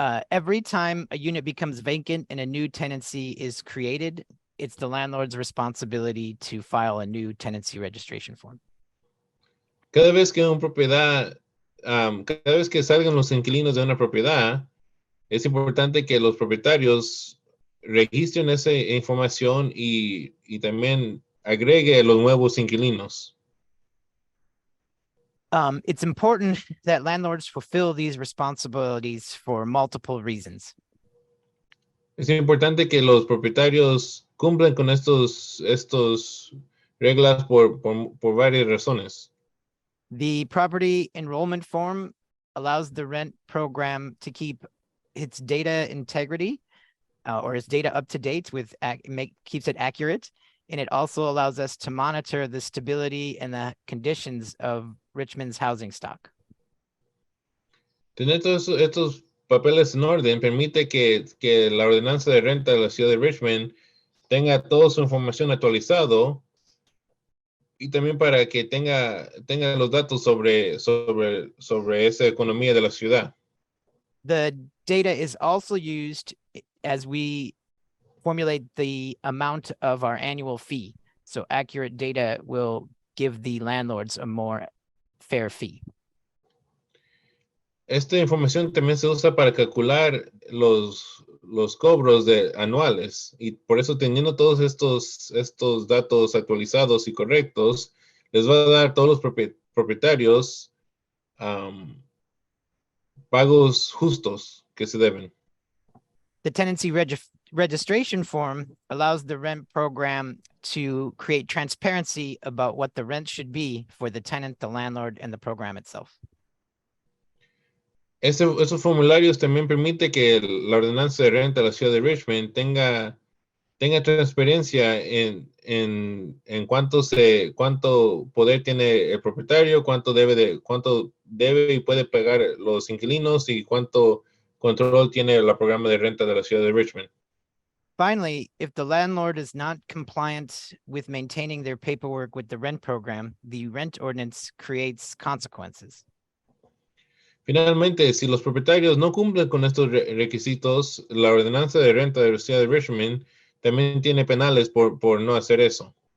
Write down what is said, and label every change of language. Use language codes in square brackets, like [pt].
[en] Every time a unit becomes vacant and a new tenancy is created, it's the landlord's responsibility to file a new tenancy registration form. [es] Cada vez que cada vez que salgan los inquilinos de una propiedad, es importante que los propietarios registren esa información y también agregue los nuevos inquilinos. [en] It's important that landlords fulfill these responsibilities for multiple reasons. [es] Es importante que los propietarios cumplan con estos reglas por varias razones. [en] The property enrollment form allows the rent program to keep its data integrity or its data up to date keeps it accurate. And it also allows us to monitor the stability and the conditions of Richmond's housing stock. [es] Tener todos estos papeles en orden permite que la ordenanza de renta de la ciudad de Richmond tenga toda su información actualizado y también para que tenga los datos sobre esa economía de la ciudad. [en] The data is also used as we formulate the amount of our annual fee. So accurate data will give the landlords a more fair fee. [es] Esta información también se usa para calcular los cobros anuales y por eso teniendo todos estos datos actualizados y correctos, les va a dar a todos los propietarios pagos justos que se deben. [en] The tenancy registration form allows the rent program to create transparency about what the rent should be for the tenant, the landlord, and the program itself. [es] Esos formularios también permite que la ordenanza de renta de la ciudad de Richmond tenga transparencia en cuánto poder tiene el propietario, cuánto debe y puede pagar los inquilinos y cuánto control tiene el programa de renta de la ciudad de Richmond. [en] Finally, if the landlord is not compliant with maintaining their paperwork with the rent program, the rent ordinance creates consequences. [es] Finalmente, si los propietarios no cumplen con estos requisitos, la ordenanza de renta de la ciudad de Richmond también tiene penales por no hacer eso.